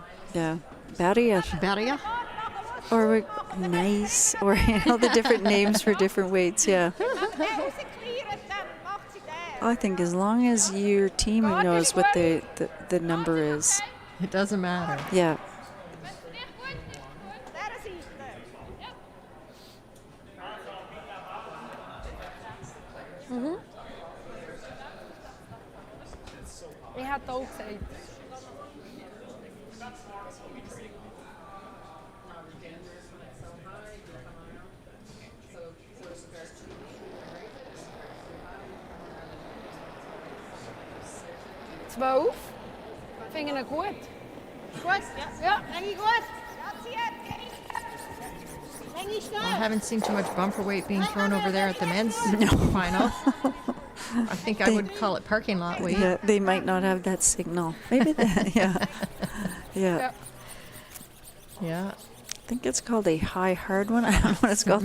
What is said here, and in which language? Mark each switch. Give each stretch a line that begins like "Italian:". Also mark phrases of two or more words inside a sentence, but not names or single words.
English: Yeah. Barrier. Barrier? Or nice. Or, you know, the different names for different weights. Yeah. I think as long as your team knows what the number is. It doesn't matter. Yeah.
Dutch: Ik had het ook gezegd.
German: Zwölf.
Dutch: Vind je het goed?
German: Gut. Ja. Eigentlich gut. Eigentlich
English: I
German: gut.
English: haven't seen too much bumper weight being thrown over there at the men's final. I think I would call it parking lot weight. Yeah, they might not have that signal. Maybe that, yeah. Yeah. Yeah. I think it's called a high hard one. I don't know what it's called.